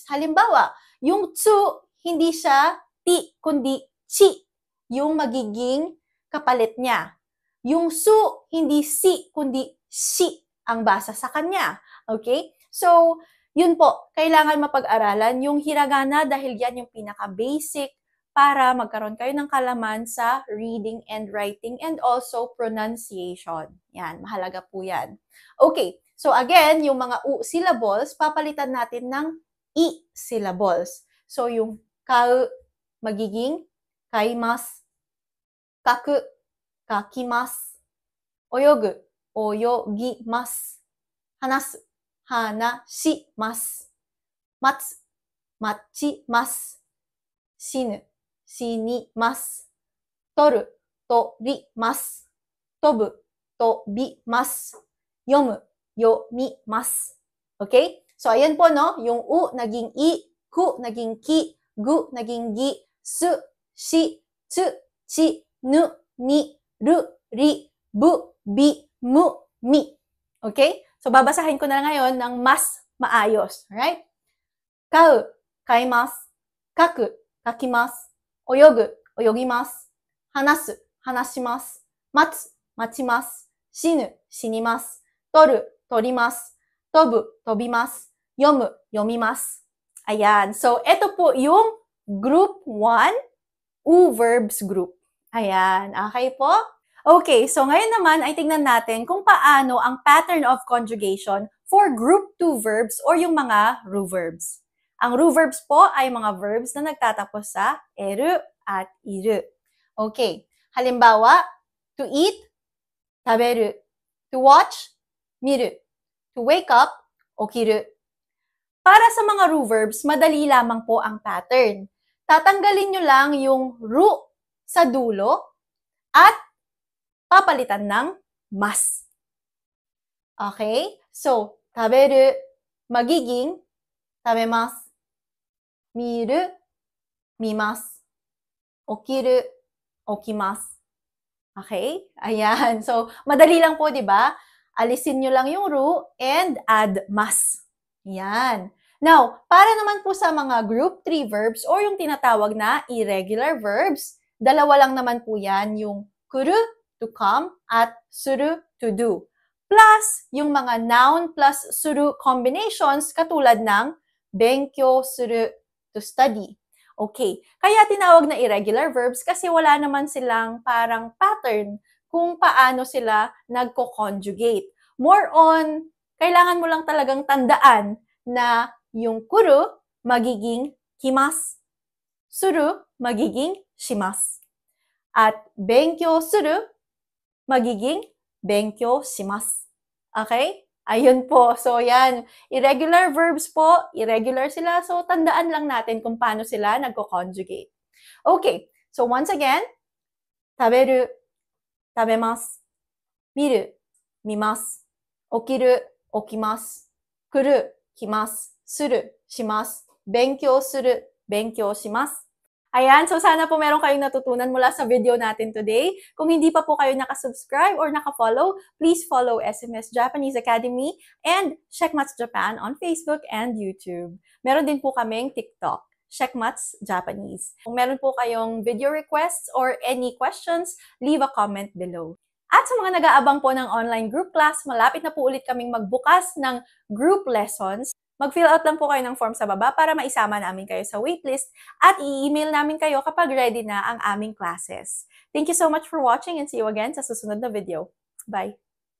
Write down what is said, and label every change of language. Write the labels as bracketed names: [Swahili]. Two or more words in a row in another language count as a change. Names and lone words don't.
[Filipino] Halimbawa, yung tsu, hindi siya ti, kundi chi, yung magiging kapalit niya. Yung su, hindi si, kundi shi ang basa sa kanya. Okay? So, yun po, kailangan mapag-aralan yung hiragana dahil yan yung pinaka-basic para magkaroon kayo ng kalaman sa [English] reading and writing and also pronunciation. [Filipino] Yan, mahalaga po yan. Okay, so again, yung mga u syllables, papalitan natin ng i syllables. So yung [Japanese] 買う、magiging 買います、書く、書きます、泳ぐ、泳ぎます、話す、話します、待つ、待ちます、死ぬ、死にます、取る、取ります、飛ぶ、飛びます、読む、読みます. [Filipino] Okay? So, ayan po, no? Yung u naging i, ku naging ki, gu naging gi, su, shi, tsu, chi, nu, ni, ru, ri, bu, bi, mu, mi. Okay? So, babasahin ko na ngayon ng mas maayos. Alright? [Japanese] 買う、買います、書く、書きます、泳ぐ、泳ぎます、話す、話します、待つ、待ちます、死ぬ、死にます、取る、取ります、飛ぶ、飛びます、読む、読みます. [Filipino] Ayan. So, ito po yung group 1, [English] u verbs group. [Filipino] Ayan. Okay po? Okay. So, ngayon naman ay tingnan natin kung paano ang [English] pattern of conjugation for group 2 verbs or [Filipino] yung mga ru verbs. Ang ru verbs po ay mga verbs na nagtatapos sa eru at iru. Okay. Halimbawa, [English] to eat, taberu. To watch, miru. To wake up, [Japanese] 起きる. [Filipino] Para sa mga ru verbs, madali lamang po ang pattern. Tatanggalin nyo lang yung ru sa dulo at papalitan ng mas. Okay? So, taberu, magiging tabemasu. [Japanese] 見る、見ます. 起きる、起きます. [Filipino] Okay? Ayan. So, madali lang po, di ba? Alisin nyo lang yung ru [English] and add [Filipino] mas. Yan. Now, para naman po sa mga [English] group 3 verbs [Filipino] or yung tinatawag na [English] irregular verbs, [Filipino] dalawa lang naman po yan, yung kuru, [English] to come, [Filipino] at suru, [English] to do. [Filipino] Plus, yung mga [English] noun plus [Filipino] suru combinations katulad ng [Japanese] 勉強する, [English] to study. Okay. [Filipino] Kaya tinawag na [English] irregular verbs [Filipino] kasi wala naman silang parang pattern kung paano sila nagko-conjugate. [English] More on, [Filipino] kailangan mo lang talagang tandaan na yung kuru magiging kimasu, suru magiging shimasu, at [Japanese] 勉強する [Filipino] magiging [Japanese] 勉強します. [Filipino] Okay? Ayun po. So, yan. [English] Irregular verbs [Filipino] po. Irregular sila. So, tandaan lang natin kung paano sila nagko-conjugate. Okay. So, once again, [Japanese] 食べる、食べます、見る、見ます、起きる、起きます、来る、来ます、する、します、勉強する、勉強します. [Filipino] Ayan, so sana po meron kayong natutunan mula sa video natin today. Kung hindi pa po kayo nakasubscribe or nakafollow, [English] please follow SMS Japanese Academy and Checkmats Japan on Facebook and YouTube. [Filipino] Meron din po kaming TikTok, Checkmats Japanese. Kung meron po kayong [English] video requests or any questions, leave a comment below. [Filipino] At sa mga nag-aabang po ng online group class, malapit na po ulit kaming magbukas ng group lessons. Mag-fill out lang po kayo ng form sa baba para maisama namin kayo sa waitlist at i-email namin kayo kapag ready na ang aming classes. [English] Thank you so much for watching and see you again [Filipino] sa susunod na [English] video. Bye!